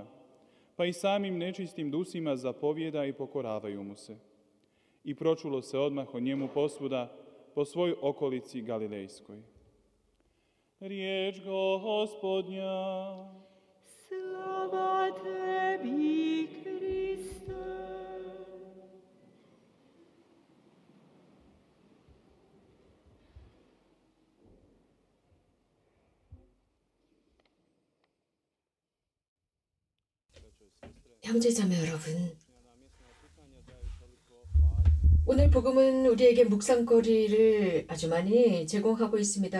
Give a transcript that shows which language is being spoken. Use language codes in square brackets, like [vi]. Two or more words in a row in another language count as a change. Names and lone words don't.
[hr] Pa i samim nečistim dusima zapovjeda i pokoravaju mu se. I pročulo se odmah o njemu posvuda po svoj okolici Galilejskoj. Riječ Gospodnja. Slava tebi, Kriste. [ko] 형제자매 여러분, 오늘 복음은 우리에게 묵상거리를 아주 많이 제공하고 있습니다.